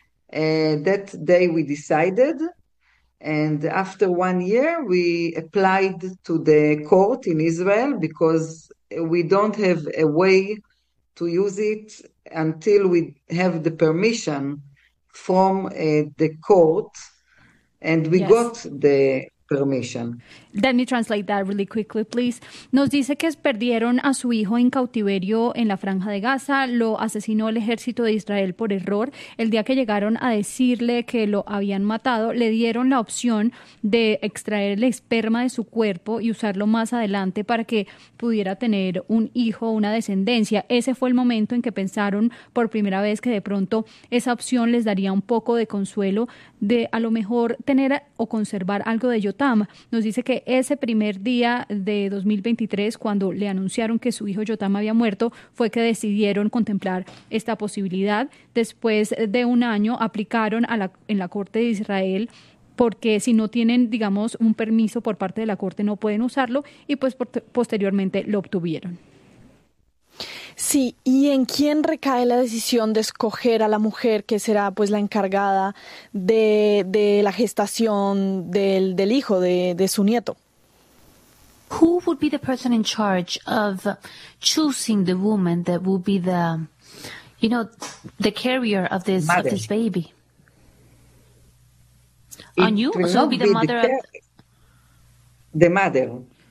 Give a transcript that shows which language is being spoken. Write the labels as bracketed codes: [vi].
[en] That day we decided. And after 1 year, we applied to the court in Israel because we don't have a way to use it until we have the permission from the court, and we got the permission. Let me translate that really quickly, please. [es] Nos dice que perdieron a su hijo en cautiverio en la Franja de Gaza, lo asesinó el ejército de Israel por error. El día que llegaron a decirle que lo habían matado, le dieron la opción de extraer el esperma de su cuerpo y usarlo más adelante para que pudiera tener un hijo, una descendencia. Ese fue el momento en que pensaron por primera vez que de pronto esa opción les daría un poco de consuelo de a lo mejor tener o conservar algo de Yotam. Nos dice que ese primer día de 2023, cuando le anunciaron que su hijo Yotam había muerto, fue que decidieron contemplar esta posibilidad. Después de un año, aplicaron en la Corte de Israel, porque si no tienen, digamos, un permiso por parte de la Corte, no pueden usarlo, y pues posteriormente lo obtuvieron. Sí, ¿y en quién recae la decisión de escoger a la mujer que será pues la encargada de la gestación del hijo, de su nieto? [en] Who would be the person in charge of choosing the woman that would be the, you know, the carrier of this mother. Of this baby? On you? So be the mother of the mother.